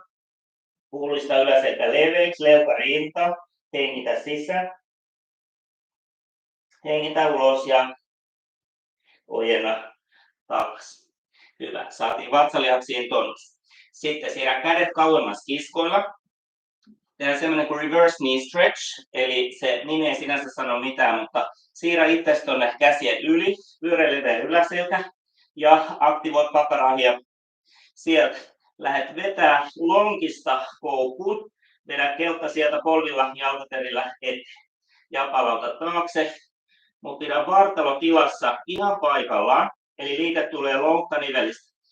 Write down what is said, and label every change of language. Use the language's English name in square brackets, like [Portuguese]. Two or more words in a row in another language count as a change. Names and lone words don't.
[Finnish] Pullista yläselkä leveäksi, leuka rinta. Hengitä sisään. Hengitä ulos ja ojenna takaisin. Hyvä. Saatiin vatsalihaksiin tonus. Sitten siirrä kädet kauemmas kiskoilla. Tehdään semmoinen kuin [English] reverse knee stretch, [Finnish] eli se nimi ei sinänsä sano mitään, mutta siirrä itsesi tuonne käsien yli, pyöräileveä yläselkä ja aktivoi pakarahia. Sieltä lähdet vetää lonkista koukkuun, vedä kelkka sieltä polvilla jalkaterillä eteen ja palauta taakse, mutta pidä vartalo tilassa ihan paikallaan, eli liike tulee lonkkanivelistä.